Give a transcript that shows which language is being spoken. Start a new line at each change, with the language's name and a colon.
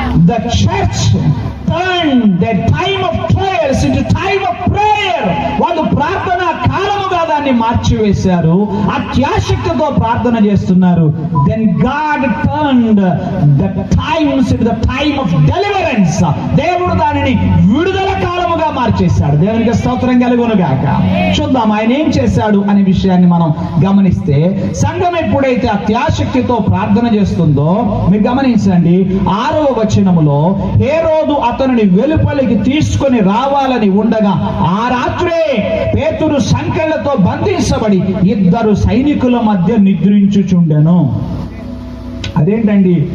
English: The church turned their time of trials into time of prayer.
Telugu: వాళ్ళు ప్రార్థనా కాలముగా దాన్ని మార్చివేశారు. అత్యాశక్తితో ప్రార్థన చేస్తున్నారు.
English: Then God turned the times into the time of deliverance.
Telugu: దేవుడు దానిని విడుదల కాలముగా మార్చేశాడు. దేవునికి స్తోత్రం కలుగును గాక. చూద్దాం ఆయన ఏం చేశాడు అనే విషయాన్ని మనం గమనిస్తే, సంఘం ఎప్పుడైతే అత్యాశక్తితో ప్రార్థన చేస్తుందో, మీరు గమనించండి 6వ వచనములో, హేరోదు అతనిని వెలుపలికి తీసుకొని రావాలని ఉండగా ఆ రాత్రే పేతురు సంకెళ్లతో బంధించబడి 2 సైనికుల మధ్య నిద్రించుచుండెను. అదేంటండి?